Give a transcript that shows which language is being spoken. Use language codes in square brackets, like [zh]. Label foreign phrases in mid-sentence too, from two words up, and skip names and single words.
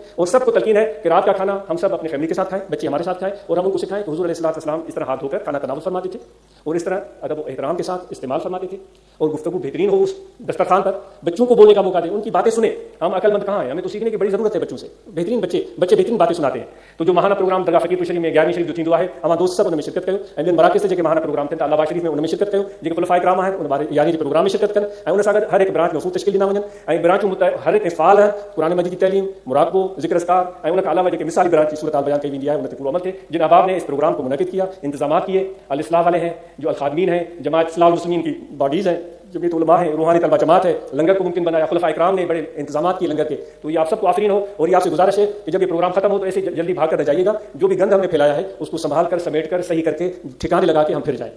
[hi] और सबको तलकीन है कि रात का खाना हम सब अपने फैमिली के साथ खाएं, बच्चे हमारे साथ खाएं, और हम उनको सिखाएं कि हुजूर [ar] عليه الصلاة والسلام [hi] इस तरह हाथ धोकर खाना तनावुल फरमाते थे और इस तरह अदब और एहतराम के साथ इस्तेमाल फरमाते थे। और गुफ्तगू बेहतरीन हो उस दस्तरखान पर, बच्चों को बोलने का मौका दें, उनकी बातें सुने। हम अकलमंद कहाँ हैं, हमें तो सीखने की बड़ी जरूरत है बच्चों से। बेहतरीन बच्चे बेहतरीन बातें सुनाते हैं। तो जो महाना प्रोग्राम दरगाह फकीरपुर शरीफ में 11वीं शरीफ [sd] जो थींदो आहे, [hi] हमारा दोस्त सब उनमें शिरकत कयो। [sd] ऐं मराकज़ से जेके महाना प्रोग्राम थियनि था अल्लाह शरीफ में उनमें शिरकत कयो। जेके खुलफाए किराम आहिनि उन बारे यानी प्रोग्राम में शिरकत कनि ऐं उन सां गॾु हर एक ब्रांच में तशकील ॾींदा वञनि। ऐं ब्रांचूं हर एक फ़ाल है, कुरान मजीद की तैलीम, मुराक़बो, ज़िक्र अस्कार ऐं उन खां अलावा जेके मिसाली ब्रांच की सूरत हाल बयान कई वेंदी आहे उन ते पूरो अमल थिए। [hi] जिन अहबाब ने इस प्रोग्राम को मुनक़िद किया, इंतजाम किए, अल इस्लाह वाले हैं, जो अल खादमीन हैं, जमात इस्लाह मुस्लिमीन की बॉडीज़ हैं, जमीयत उलमा है, रूहानी तलबा जमात है, लंगर को मुमकिन बनाया, खुलफाए किराम ने बड़े इंतजाम किए लंगर के। तो ये आप सबको आफरीन हो। और ये आपसे गुजारिश है कि जब ये प्रोग्राम खत्म हो तो ऐसे जल्दी भाग कर जाइएगा। जो भी गंद हमने फैलाया है उसको संभाल कर, समेट कर, सही करके ठिकाने लगा के हम फिर जाएं।